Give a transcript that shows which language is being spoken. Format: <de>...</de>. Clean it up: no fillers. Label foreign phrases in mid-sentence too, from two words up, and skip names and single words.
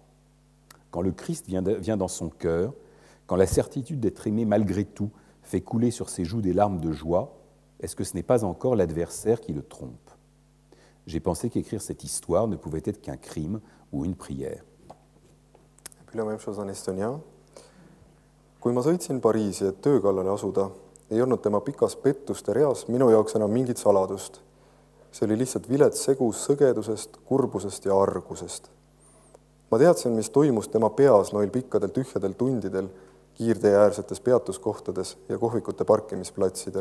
<fr>Quand le Christ vient dans son cœur, quand la certitude d'être aimé malgré tout fait couler sur ses joues des larmes de joie, est-ce que ce n'est pas encore l'adversaire qui le trompe? J'ai pensé qu'écrire cette histoire ne pouvait être qu'un crime ou une prière. Et puis la même chose en estonien.</fr> <et>Kui ma sõitsin Pariisi, et töö kallale asuda, ei olnud tema pikas pettuste reas minu jaoks enam mingit saladust. See oli lihtsalt vilets segus sõgedusest, kurbusest ja argusest. Ma teadsin, mis toimus tema peas noil pikkadel tühjadel tundidel, kiirteeäärsetes peatuskohtades ja kohvikute parkimisplatsidel.</et>